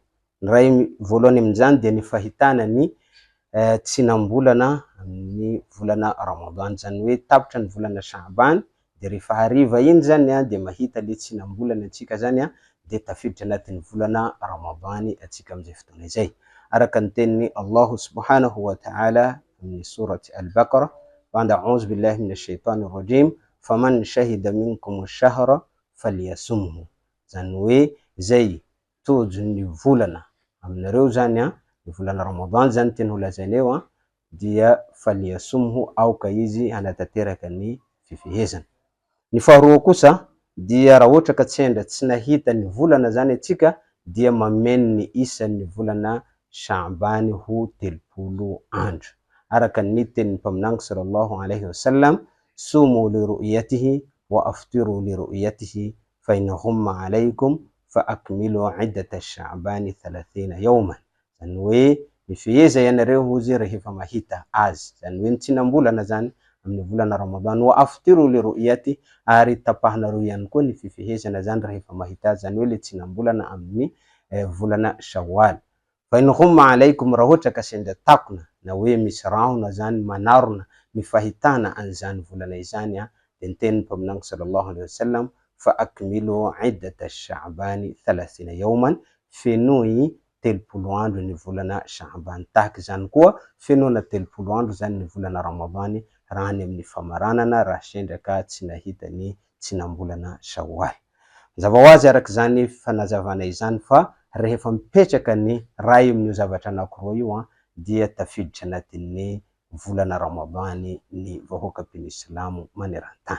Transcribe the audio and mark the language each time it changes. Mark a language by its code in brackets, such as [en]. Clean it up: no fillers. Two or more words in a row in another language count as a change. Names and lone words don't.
[mg] Ny ray voalohany amin'izany dia ny fahitana ny tsinam-bolana amin'ny volana Ramadan, zany hoe tapitra ny volana Sha'ban, de rehefa hariva iny zany de mahita le tsinam-bolana antsika zany de tafiditra anatin'ny volana Ramadan atsika amin'izay fotoana izay. Araka ny tenin'ny [ar] الله سبحانه وتعالى [mg] amin'ny surati Al-Baqarah, [ar] بعد أعوذ بالله من الشيطان الرجيم، فمن شهد منكم الشهر فليصمه. [mg] Zany hoe zay tojo ny volana aminareo zany ny volana Ramadan zany tena holazaina eo dia falyasumhu, aoka izy hanatanteraka ny fifehezana. Ny faharoa kosa dia raha ohatra ka tsy nahita ny volana zany atsika dia mameno ny isan'ny volana Sha'ban ho 30 andro. Araka ny tenin'ny mpaminany [ar] صلى الله عليه وسلم, صوموا لرؤيته وأفطروا لرؤيته فإن غم عليكم فأكملوا عدة شعبان 30 يوما. [mg] Zany hoe mifeheza ianareo hozy rehefa mahita azy, zany hoe ny tsinam-bolana zany amin'ny volana Ramadan. [ar] وأفطروا لرؤية, [mg] ary tapahanareo ihany koa ny fifehezana zany rehefa mahita azy, zany hoe le tsinam-bolana amin'ny volana Shawwal. [ar] فإن غم عليكم, [mg] raha ohatra ka sendra takona na hoe misy rahona zany manarona ny fahitana an'izany volana izany de ny tenin'ny mpaminany [ar] صلى الله عليه وسلم, فأكملوا عدة شعبان 30 يوما, [mg] fenoy 30 andro ny volana Sha'ban. Tahaka izany koa fenoana 30 andro zany ny volana Ramadan raha any amin'ny famaranana raha sendra ka tsy nahita ny tsinam-bolana Shawwal. Zava hoazy araka izany fanazavana izany fa rehefa mipetraka ny ray amin'io zavatra anankiroa io dia tafiditra anatin'ny volana Ramadan ny vahoaka mpino Islamo maneran-tany.